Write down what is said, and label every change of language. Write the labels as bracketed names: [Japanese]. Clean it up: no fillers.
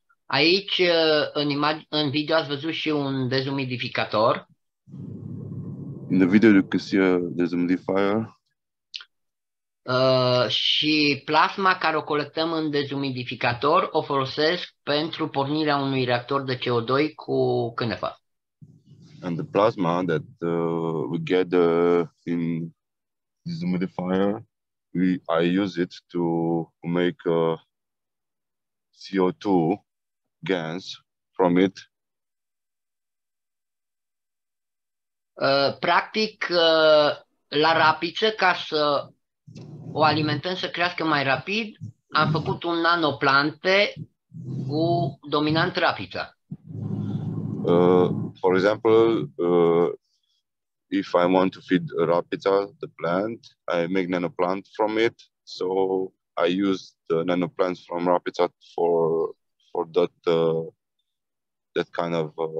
[Romanian] Aici, în video, ați văzut și un dezumidificator. [English] In the video, you can see a dehumidifier. [Romanian] Și plasma care o colectăm în dezumidificator o folosesc pentru pornirea unui reactor de CO2 cu cânepă. [English] And the plasma that we get in dehumidifier, I use it to make CO2 gas from it. [Romanian] Practic, la rapiță, ca să o alimentăm să crească mai rapid, am făcut un nanoplante cu dominant rapiță. [English] For example, if I want to feed Rapita, the plant, I make nanoplant from it. So I use the nanoplants from Rapita for that kind of